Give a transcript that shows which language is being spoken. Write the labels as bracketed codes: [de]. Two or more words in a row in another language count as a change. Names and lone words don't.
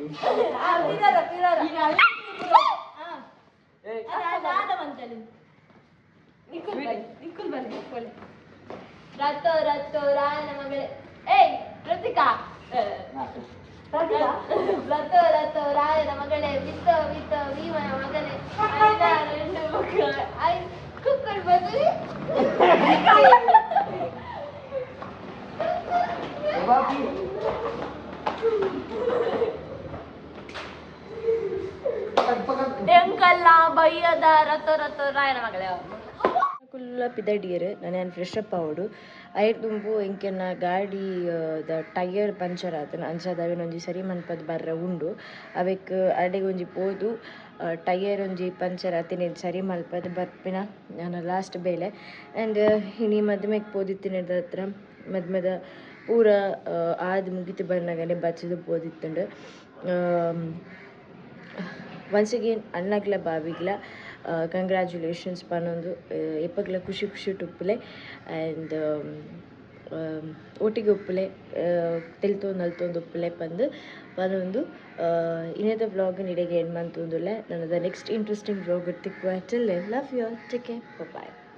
[kn] ರತ್ತೋ ರತ್ತೋ ರಾಯನ ಮಗಳೇ ಏಯ್ ಪ್ರತಿಕಾ ರತ್ತೋ ರತ್ತೋ ರಾಯನ ಮಗಳೇ ಬಿತ್ತೋ ಬಿತ್ತೋ ಭೀಮನ ಮಗನೇ 16 ಮಕ್ಕಳು ಕುಕ್ಕರ್ ಬದಲಿ [tcy] ಎಂಕಲ್ಲ ಬಯ್ಯದ [kn] ರತ್ತೋ ರತ್ತೋ ರಾಯನ ಮಗಳೇ [tcy] ಕುಲ್ಲ ಪಿದಡಿಯರು ನಾನು [en] fresh up [tcy] ಆವಡು ಐರ್ ತುಂಬು ಎಂಕೆನ ಗಾಡಿ ದ [en] tyre puncture [tcy] ಆತನ ಅಂಚಾದ ಅವೇನೊಂಜಿ ಸರಿ ಮನ್ಪದ ಬರ್ರ ಉಂಡು ಅವಕ್ಕೆ ಅಡೆಗೆ ಒಂಜಿ ಪೋದು [en] tyre one puncture [tcy] ಆತಿನ ಸರಿ ಮಲ್ಪದ ಬರ್ಪಿನ ನಾನು ಲಾಸ್ಟ್ ಬೇಲೆ ಆ್ಯಂಡ್ ಇನಿ ಮದ್ಮೆಗೆ ಪೋದಿತ್ತಿನದ ಹತ್ರ ಮದ್ಮೆದ ಪೂರ ಆದ್ ಮುಗಿತು ಬಂದಾಗಲೇ ಬಚ್ಚದು ಪೋದಿತ್ತುಂಡು [en] once again [tcy] ಅಣ್ಣಗ್ಲ ಬಾವಿಗ್ಲ ಕಂಗ್ರ್ಯಾಚುಲೇಷನ್ಸ್ ಪನ್ನೊಂದು ಎಪ್ಪಗ್ಲ ಖುಷಿ ಖುಷಿ ಟುಪ್ಪುಲೆ ಆ್ಯಂಡ್ ಒಟ್ಟಿಗೆ ಉಪ್ಪುಲೆ ತಿಳ್ತೊಂದು ಅಲ್ತೊಂದು ಉಪ್ಪುಲೆ ಪಂದು ಪನ್ನೊಂದು ಇನ್ನೇದ ವ್ಲಾಗ್ ನಿಡೆಗೆ ಎಂಡ್ ಮಂತೊಂದುಲ್ಲೆ ನನ್ನದ [en] next interesting vlog [tcy] ತಿಕ್ಕುವ [en] till love you all take care bye